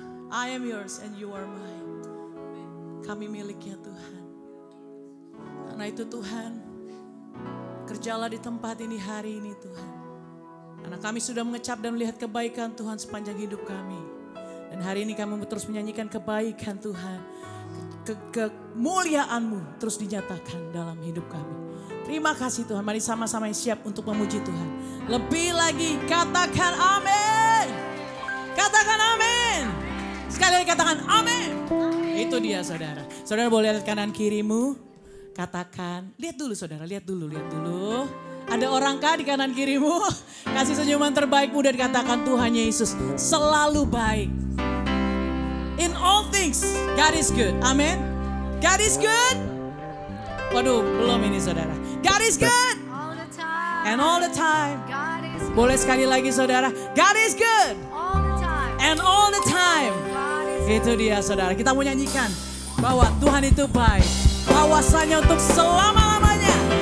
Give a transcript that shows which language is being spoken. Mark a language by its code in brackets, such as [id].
[en] I am yours and you are mine. [id] Kami miliknya Tuhan. Karena itu Tuhan, kerjalah di tempat ini hari ini Tuhan. Karena kami sudah mengecap dan melihat kebaikan Tuhan sepanjang hidup kami. Dan hari ini kami terus menyanyikan kebaikan Tuhan. Kemuliaan-Mu terus dinyatakan dalam hidup kami. Terima kasih Tuhan, mari sama-sama siap untuk memuji Tuhan. Lebih lagi katakan amin. Katakan amin. Sekali lagi katakan amin. Itu dia saudara. Saudara boleh lihat kanan kirimu. Katakan, lihat dulu saudara, lihat dulu. Ada orangkah di kanan kirimu? Kasih senyuman terbaikmu dan katakan Tuhan Yesus selalu baik. [en] In all things, God is good. Amin. God is good. [id] Waduh, belum ini saudara. [en] God is good. All the time. And all the time. God is good. [id] Boleh sekali lagi saudara. [en] God is good. All the time. And all the time. God is [id] Itu dia saudara. Kita mau nyanyikan bahwa Tuhan itu baik. Kawasannya untuk selama-lamanya.